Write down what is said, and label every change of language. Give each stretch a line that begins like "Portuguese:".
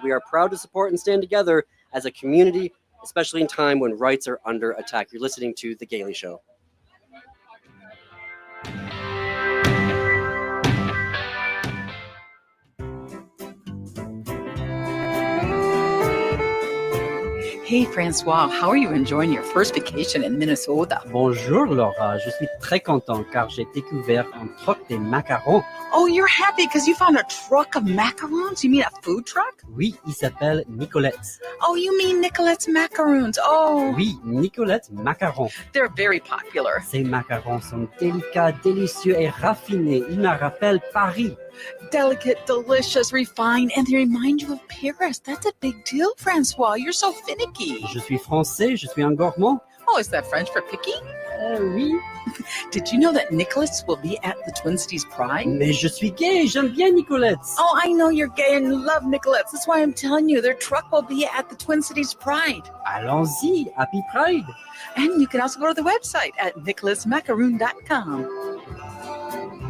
English: We are proud to support and stand together as a community, especially in time when rights are under attack. You're listening to The Gaily Show. Hey, Francois, how are you enjoying your first vacation in Minnesota?
French: Bonjour Laura, je suis très content car j'ai découvert un truc des macarons.
English: Oh, you're happy because you found a truck of macarons? You mean a food truck?
French: Oui, il s'appelle Nicolette's.
English: Oh, you mean Nicolette's macaroons. Oh,
French: Oui, Nicolette's macarons.
English: they're very popular.
French: Ces macarons sont délicats, délicieux et raffinés. Ils me rappellent Paris.
English: Delicate, delicious, refined, and they remind you of Paris. That's a big deal, Francois. You're so finicky.
French: Je suis français, je suis un gourmand.
English: Oh, is that French for picky?
French: Oui.
English: Did you know that Nicolette's will be at the Twin Cities Pride?
French: Mais je suis gay, j'aime bien Nicolette's.
English: Oh, I know you're gay and you love Nicolette's. That's why I'm telling you, their truck will be at the Twin Cities Pride.
French: Allons-y,
English: happy Pride. And you can also go to the website at nicholasmacaroon.com.